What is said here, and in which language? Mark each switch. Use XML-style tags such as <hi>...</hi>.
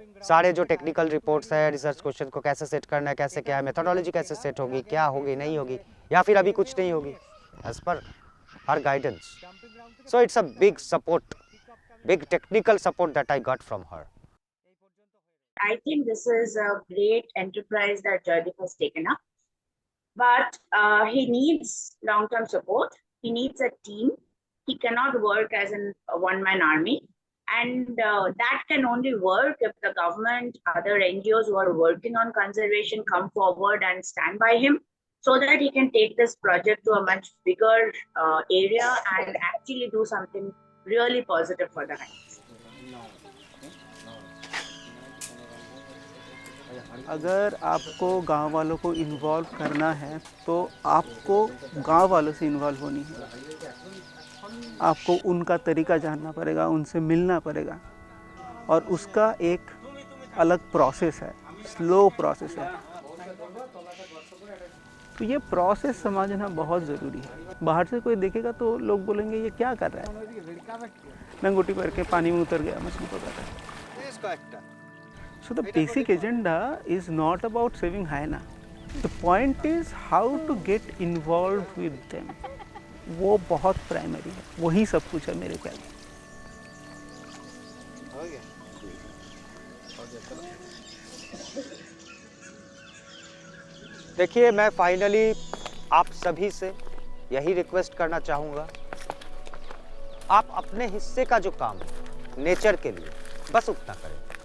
<hi>सारे जो technical reports है, रिसर्च क्वेश्चन को कैसे सेट करना है, कैसे क्या है, मेथोडोलॉजी कैसे सेट होगी, क्या होगी नहीं होगी, या फिर अभी कुछ नहीं होगी, as per हर guidance.</hi> <en>So it's a big support, big technical support that I got from her. I think this is a great enterprise that Jaydeep has taken up, but he needs long-term support. He needs a team. He cannot work as a one-man army, and that can only work if the government, other NGOs who are working on conservation come forward and stand by him, so that he can take this project to a much bigger area and actually do something really positive for the hikes.</en> <hi>अगर आपको गांव वालों को involve करना है तो आपको गांव वालों से इन्वॉल्व होनी है। आपको उनका तरीका जानना पड़ेगा, उनसे मिलना पड़ेगा, और उसका एक अलग प्रोसेस है, स्लो प्रोसेस है। तो ये प्रोसेस समझना बहुत ज़रूरी है। बाहर से कोई देखेगा तो लोग बोलेंगे ये क्या कर रहा है, लंगोटी भर के पानी में उतर गया, मछली पकड़ रहा है।</hi> <en>So the basic agenda is not about saving hyena. The point is how to get involved with them.</en> <hi>वो बहुत प्राइमरी है, वही सब कुछ है मेरे ख्याल में। देखिए, मैं फाइनली आप सभी से यही रिक्वेस्ट करना चाहूँगा, आप अपने हिस्से का जो काम है नेचर के लिए बस उतना करें।</hi>